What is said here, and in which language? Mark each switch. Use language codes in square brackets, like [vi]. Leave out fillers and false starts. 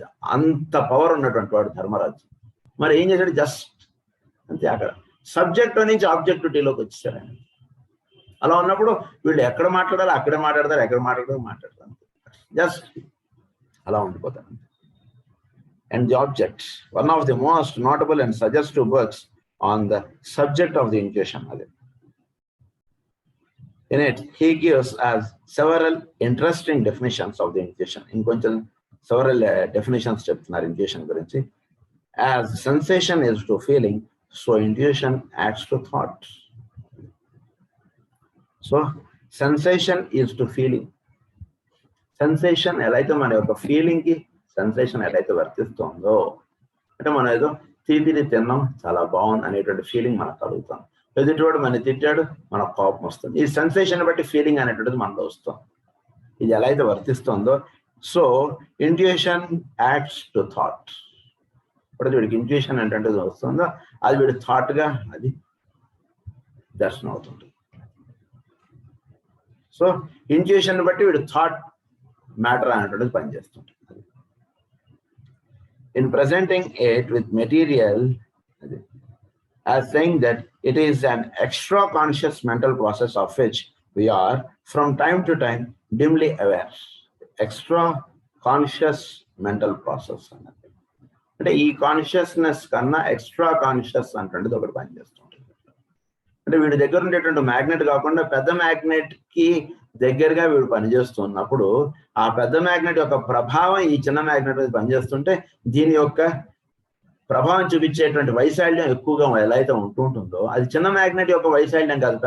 [te] అంత పవర్ ఉన్నటువంటి వాడు ధర్మరాజు. మరి ఏం చేశాడు? జస్ట్ అంతే. అక్కడ సబ్జెక్ట్ నుంచి ఆబ్జెక్టివిటీలోకి వచ్చేసారు ఆయన. అలా ఉన్నప్పుడు వీళ్ళు ఎక్కడ మాట్లాడాలి అక్కడే మాట్లాడతారు, ఎక్కడ మాట్లాడతారు, జస్ట్ అలా ఉండిపోతారు. [en] And the object, one of the most notable and suggestive works on the subject of the intuition. In it, he gives us several interesting definitions of the intuition. In several definitions [te] చెప్తున్నారు [en] intuition [te] గురించి. [en] As sensation is to feeling, so intuition acts to thought. So sensation is to feeling. [te] Sensation ఎలా అయితే మన యొక్క feeling కి sensation ఎలాగైతే వర్తిస్తుందో, అంటే మనం ఏదో తిరిగి తిన్నాం చాలా బాగుంది అనేటువంటి ఫీలింగ్ మనకు కలుగుతాం. ఎదుటివాడు మన తిట్టాడు, మనకు కోపం వస్తుంది. ఈ సెన్సేషన్ బట్టి ఫీలింగ్ అనేటువంటిది మనలో వస్తుంది. ఇది ఎలా అయితే వర్తిస్తుందో, [en] So intuition acts to thought. [te] ఇప్పుడు వీడికి ఇంట్యూషన్ ఏంటంటే వస్తుందో అది వీడి థాట్గా అది దర్శనం అవుతుంది. సో ఇంట్యూషన్ బట్టి వీడి థాట్ మ్యాటర్ అనేటువంటిది పనిచేస్తుంది. [en] In presenting it with material as saying that it is an extra conscious mental process of which we are from time to time dimly aware. Extra conscious mental process. [te] అంటే ఈ consciousness కన్నా extra conscious అంటే ఒకటి పనిచేస్తుంది. అంటే వీడి దగ్గర ఉండేటువంటి మ్యాగ్నెట్ కాకుండా పెద్ద మ్యాగ్నెట్ కి దగ్గరగా వీడు పనిచేస్తున్నప్పుడు ఆ పెద్ద మ్యాగ్నెట్ యొక్క ప్రభావం ఈ చిన్న మ్యాగ్నెట్ మీద పనిచేస్తుంటే దీని యొక్క ప్రభావం చూపించేటువంటి వైశాల్యం ఎక్కువగా ఎలా అయితే ఉంటుందో అది చిన్న మ్యాగ్నెట్ యొక్క వైశాల్యం కాదు.